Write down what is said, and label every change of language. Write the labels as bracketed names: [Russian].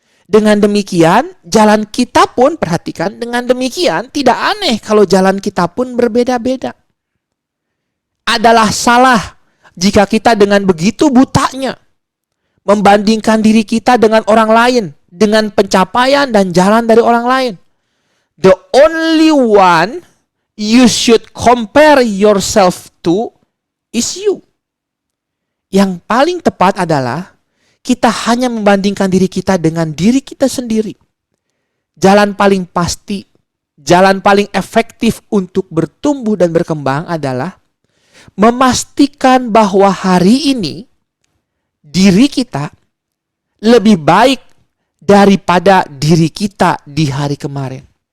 [Indonesian] Dengan demikian, jalan kita pun, perhatikan, dengan demikian tidak aneh kalau jalan kita pun berbeda-beda. Adalah salah jika kita dengan begitu butanya membandingkan diri kita dengan orang lain, dengan pencapaian dan jalan dari orang lain. [English] The only one you should compare yourself to is you. [Indonesian] Yang paling tepat adalah kita hanya membandingkan diri kita dengan diri kita sendiri. Jalan paling pasti, jalan paling efektif untuk bertumbuh dan berkembang adalah memastikan bahwa hari ini diri kita lebih baik daripada diri kita di hari kemarin.